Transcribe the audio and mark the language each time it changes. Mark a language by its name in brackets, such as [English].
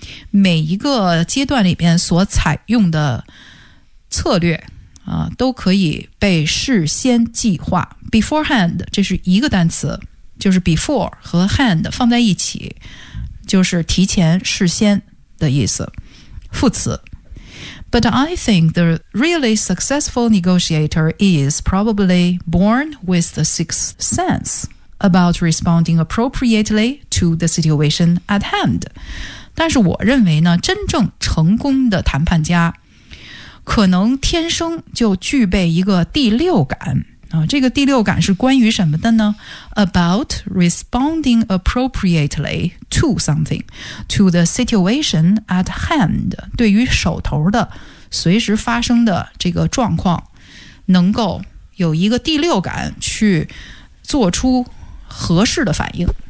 [Chinese] 每一个阶段里面所采用的策略都可以被事先计划。 Beforehand, 这是一个单词，就是 before 和 hand 放在一起。就是提前事先的意思，副词。 [English] But I think the really successful negotiator is probably born with the sixth sense about responding appropriately to the situation at hand. [Chinese] 但是我认为呢，真正成功的谈判家可能天生就具备一个第六感。这个第六感是关于什么的呢？ [English] About responding appropriately to something, to the situation at hand, [Chinese] 对于手头的随时发生的这个状况，能够有一个第六感去做出合适的反应。